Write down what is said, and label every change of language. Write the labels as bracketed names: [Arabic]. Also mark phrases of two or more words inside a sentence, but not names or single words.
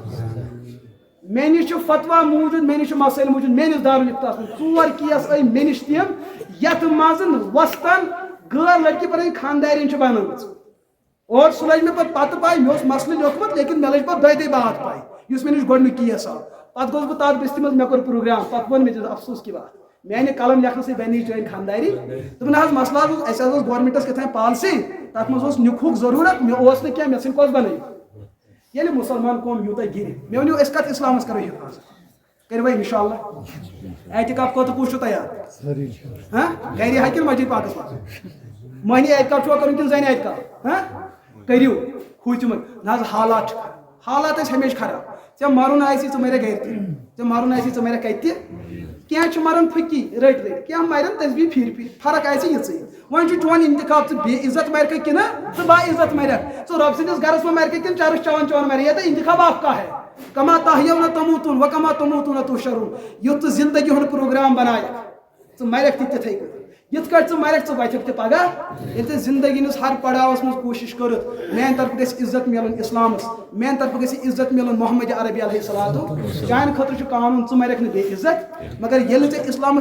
[Kashmiri] مےٚ نِش چھُ فتوا موٗجوٗد مےٚ نِش چھُ مسٲیل موٗجوٗد میٲنِس دارالفتاہس منٛز 4 کیس آیہِ مےٚ نِش تِم یتھ منٛز وسطن غٲر لڑکی پنٕنۍ خاندارٮ۪ن چھِ بنٲومٕژ اور سُہ لٔج مےٚ پتہٕ پاے مےٚ اوس مسلہٕ لیوکھمُت لیکن مےٚ لٔج پتہٕ 2 بعد پاے یُس مےٚ نِش گۄڈنیُک کیس آو پتہٕ گوٚوس بہٕ تتھ بستی منٛز مےٚ کوٚر پروگرام پتہٕ ووٚن مےٚ [Urdu] افسوس کی بات [Kashmiri] میانہِ قلم لیکھنہٕ سۭتۍ بنہِ چٲنۍ خانداری دوٚپُن حظ مسلہٕ حظ اوس اَسہِ حظ اوس گورمنٹس کیٛاہ تام پالسی تتھ منٛز اوس نِکھُک ضروٗرت مےٚ اوس نہٕ کینٛہہ مےٚ ژھٕنۍ کۄس بنٲیِتھ ییٚلہِ مُسلمان قوم یوٗتاہ گِرِ مےٚ ؤنِو أسۍ کتھ اسلامس کرو حفاظت کٔرِو وۄنۍ انشاء اللہ اعتکاف خٲطرٕ کُس چھُ تیار گرِ ہا کِنہٕ مسجد پاکس منٛز مٔہنی اعتکاف چھُوا کرُن کِنہٕ زنہِ اعتکاف کٔرِو ہُتہِ نہ حظ حالات چھِ حالات ٲسۍ ہمیشہِ خراب ژےٚ مرُن آسی ژٕ مریکھ گرِ تہِ ژےٚ مرُن آسی ژٕ مریکھ کتہِ تہِ کینٛہہ چھِ مران پھٕکی رٔٹۍ کینٛہہ مرن تسبیٖح پھِرِ فرق آسہِ یِژٕے وۄنۍ چھُ چون انتخاب ژٕ بے عزت مرکھٕ کِنہٕ ژٕ با عزت مرکھ ژٕ رۄب سٕنٛدِس گرس منٛز مرکھٕ کِنہٕ چرس چٮ۪وان مرکھ [Urdu] یہ تو انتخاب آپ کا ہے [Arabic] کما تحیون تموتون وکما تموتون تحشرون [Kashmiri] یُتھ ژٕ زندگی ہُنٛد پروگرام بنایکھ ژٕ مرکھ تہِ تِتھٕے کٔنۍ یِتھ کٲٹھۍ ژٕ مرکھ ژٕ وَتھکھ تہِ پگاہ ییٚلہِ ژےٚ زندگی ہٕنٛدِس ہر پڑاوس منٛز کوٗشش کٔرٕتھ میانہِ طرفہٕ گژھِ عزت میلُن اسلامس میانہِ طرفہٕ گژھِ عزت میلُن محمد عربی [Arabic] علیہ الصلوۃ [Kashmiri] چانہِ خٲطرٕ چھُ قانوٗن ژٕ مرکھ نہٕ بے عزت مگر ییٚلہِ ژےٚ اسلامس